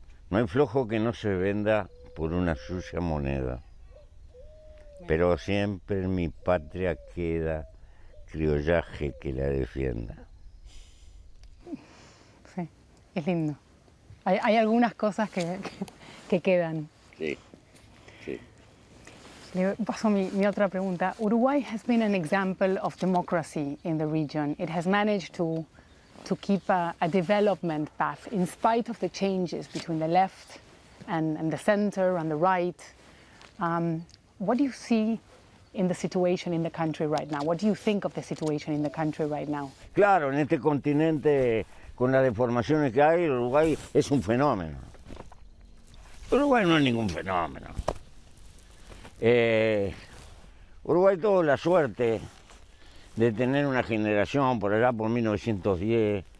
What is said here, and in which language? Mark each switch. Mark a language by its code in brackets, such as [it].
[es] No hay flojo que no se venda por una sucia moneda, pero siempre en mi patria queda criollaje que la defienda. Sí, es lindo. Hay algunas cosas que quedan. Sí, sí. Le paso mi otra pregunta. [en] Uruguay has been an example of democracy in the region. It has managed to keep a development path in spite of the changes between the left and the center and the right. What do you see in the situation in the country right now? What do you think of the situation in the country right now? [es] Claro, en este continente, con las deformaciones que hay, Uruguay es un fenómeno. Uruguay no es ningún fenómeno. Uruguay tuvo la suerte de tener una generación por allá por 1910.